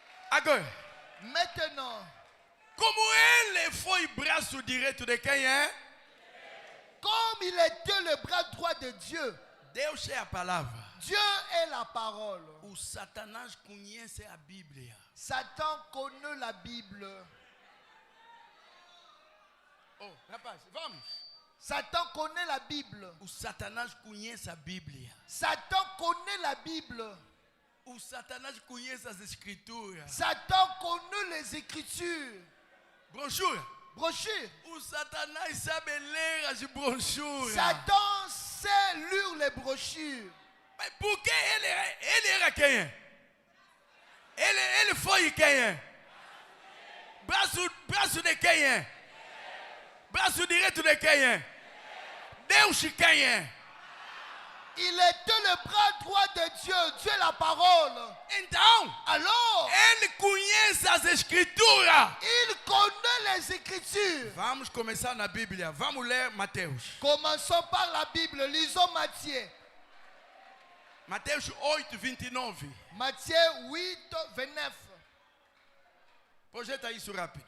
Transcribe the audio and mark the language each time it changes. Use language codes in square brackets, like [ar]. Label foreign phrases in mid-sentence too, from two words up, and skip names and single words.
[pt] Agora, [fr] Maintenant, [pt] como ele foi braço direito de quem é? [fr] comme il était le bras droit de Dieu, [pt] Deus é a palavra. [fr] Dieu est la parole. [pt] O Satanás conhece a Bíblia. [fr] Satan connaît la Bible. [pt] Oh, rapaz, vamos. [fr] Satan connaît la Bible. [pt] O Satanás conhece a Bíblia. [fr] Satan connaît la Bible. [pt] O Satanás conhece as Escrituras. [fr] Satan connaît les Écritures. [pt] Brochura. [fr] Brochure. [pt] O Satanás sabe ler as brochuras. [fr] Satan sait lire les brochures. [pt] Mas por que ele era quem é? Ele foi quem é? Braço de quem é? Braço direito de quem é? Deus quem é? [fr] Il était le bras droit de Dieu. Dieu est la parole. [pt] Então, [fr] Alors, [pt] ele conhece as Escrituras. [fr] il connaît les Écritures. [pt] Vamos começar na Bíblia. Vamos ler Mateus. [fr] Commençons par la Bible. Lisons Matthieu. [pt] Mateus 8, 29. [fr] Matthieu 8, 29. [pt] Projeta isso rápido.